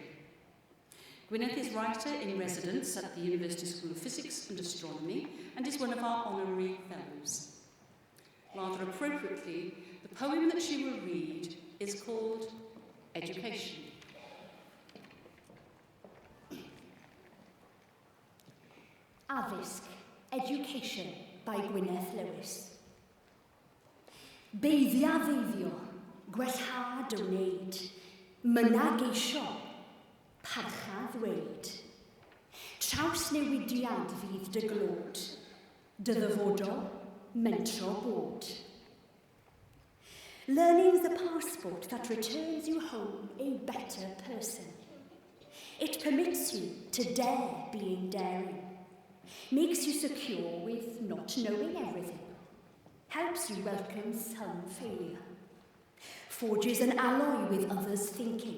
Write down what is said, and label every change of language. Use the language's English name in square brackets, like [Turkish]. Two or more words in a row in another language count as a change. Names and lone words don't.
[English] Gwyneth is writer in residence at the University School of Physics and Astronomy and is one of our honorary fellows. Rather appropriately, the poem that she will read is called Education. Addysg, Education by Gwyneth Lewis. [Welsh] Beiddiaddeiddio, gwellhad o wneud, mynageisio, parcha ddweud. Trawsnewidiad fydd dy glod, dy ddyfodol, mentro bod. [English] Learning is the passport that returns you home a better person. It permits you to dare being daring, makes you secure with not knowing everything, helps you welcome some failure, forges an alloy with others' thinking.